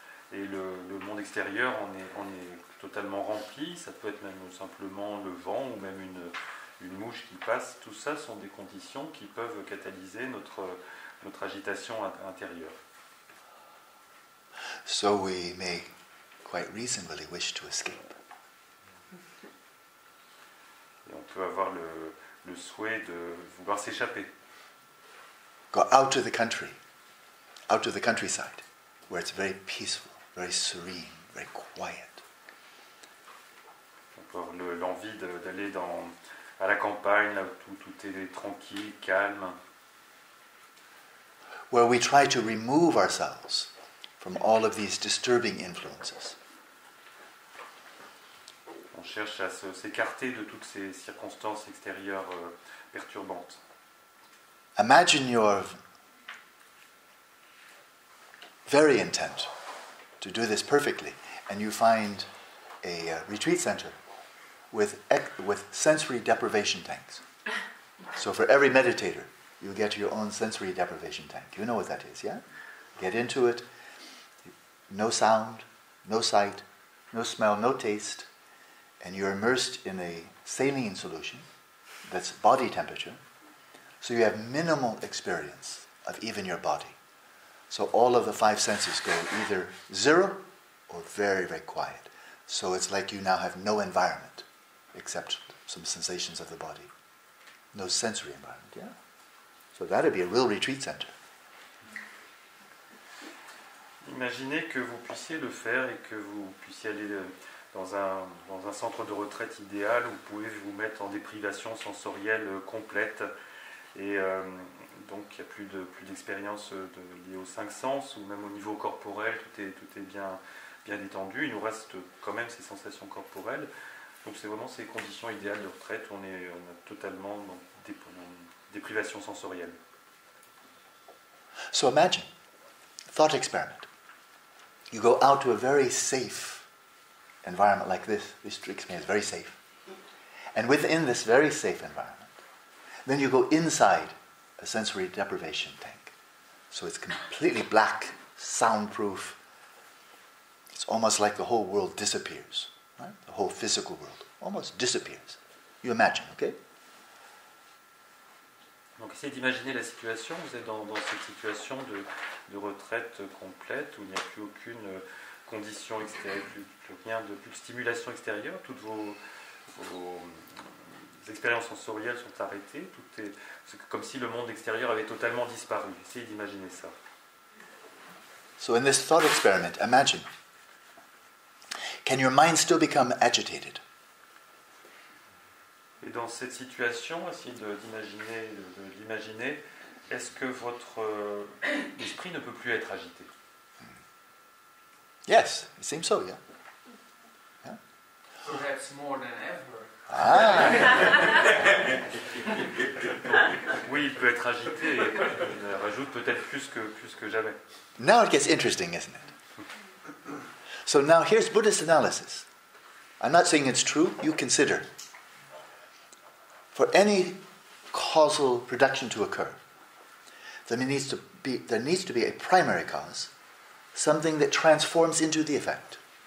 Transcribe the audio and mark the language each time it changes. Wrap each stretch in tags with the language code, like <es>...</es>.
<fr>Et le monde extérieur en est totalement rempli, ça peut être même simplement le vent ou même une mouche qui passe. Tout ça sont des conditions qui peuvent catalyser notre agitation intérieure.</fr> <en>So we may quite reasonably wish to escape.</en> <fr>Et on peut avoir le souhait de vouloir s'échapper.</fr> <en>Go out to the country, out to the countryside, where it's very peaceful, very serene, very quiet.</en> <fr>On peut avoir l'envie d'aller à la campagne, là où tout est tranquille, calme.</fr> <en>Where we try to remove ourselves from all of these disturbing influences.</en> <fr>On cherche à s'écarter de toutes ces circonstances extérieures perturbantes.</fr> <en>Imagine you're very intent to do this perfectly, and you find a retreat center with sensory deprivation tanks. So for every meditator, you get your own sensory deprivation tank. You know what that is, yeah? Get into it. No sound, no sight, no smell, no taste. And you're immersed in a saline solution that's body temperature. So you have minimal experience of even your body. So all of the five senses go either zero or very, very quiet. So it's like you now have no environment except some sensations of the body. No sensory environment, yeah? So that would be a real retreat center.</en> <fr>Imaginez que vous puissiez le faire et que vous puissiez aller dans un centre de retraite idéal où vous pouvez vous mettre en déprivation sensorielle complète. Et donc il n'y a plus d'expérience liée aux cinq sens ou même au niveau corporel, tout est bien détendu. Il nous reste quand même ces sensations corporelles. Donc c'est vraiment ces conditions idéales de retraite où on est totalement dans déprivation sensorielle.</fr> <en>So imagine, thought experiment. You go out to a very safe environment like this. This experience is very safe. And within this very safe environment, then you go inside a sensory deprivation tank. So it's completely black, soundproof. It's almost like the whole world disappears. Right? The whole physical world almost disappears. You imagine, okay?</en> <fr>Donc essayez d'imaginer la situation, vous êtes dans cette situation de retraite complète où il n'y a plus aucune condition extérieure, plus de stimulation extérieure, toutes vos expériences sensorielles sont arrêtées, c'est comme si le monde extérieur avait totalement disparu. Essayez d'imaginer ça.</fr> <en>So in this thought experiment, imagine, can your mind still become agitated?</en> <fr>Et dans cette situation, essayez de l'imaginer, est-ce que votre esprit ne peut plus être agité?</fr> <en>Yes, it seems so, yeah. Perhaps more than ever. Ah.</en> <fr>Oui, il peut être agité et il rajoute peut-être plus que jamais.</fr> <en>Now it gets interesting, isn't it? So now here's Buddhist analysis. I'm not saying it's true, you consider. For any causal production to occur, there needs to be a primary cause, something that transforms into the effect.</en>